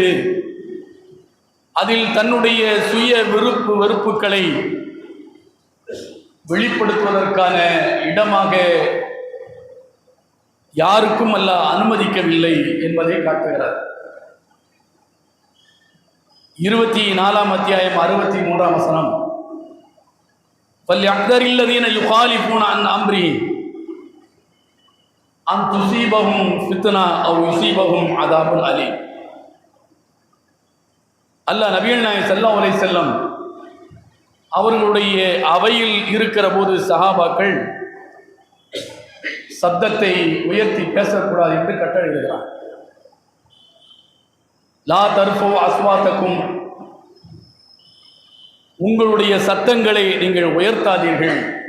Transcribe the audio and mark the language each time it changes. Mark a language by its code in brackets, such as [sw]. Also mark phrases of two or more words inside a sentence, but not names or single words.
[ta] அதில் தன்னுடைய சுய விருப்பு வெறுப்புகளை வெளிப்படுத்துவதற்கான இடமாக யாருக்கும் அல்லாஹ் அனுமதிக்கவில்லை என்பதை காட்டுகிறார். 24ஆம் அத்தியாயம் 63ஆம் வசனம்: [ar] فَلْيَحْذَرِ يُخَالِفُونَ عَنْ أَمْرِهِ أَنْ تُصِيبَهُمْ فِتْنَةٌ أَوْ يُصِيبَهُمْ عَذَابٌ أَلِيمٌ. [ta] அல்லாஹ் நபிகள் நாயகம் [ar] صلى الله عليه وسلم [ta] அவர்களுடைய அவையில் இருக்கிற போது சஹாபாக்கள் சப்தத்தை உயர்த்தி பேசக்கூடாது என்று கட்டளையிடுகிறார். [ar] لا ترفعوا أصواتكم, [ta] உங்களுடைய சத்தங்களை நீங்கள் உயர்த்தாதீர்கள்.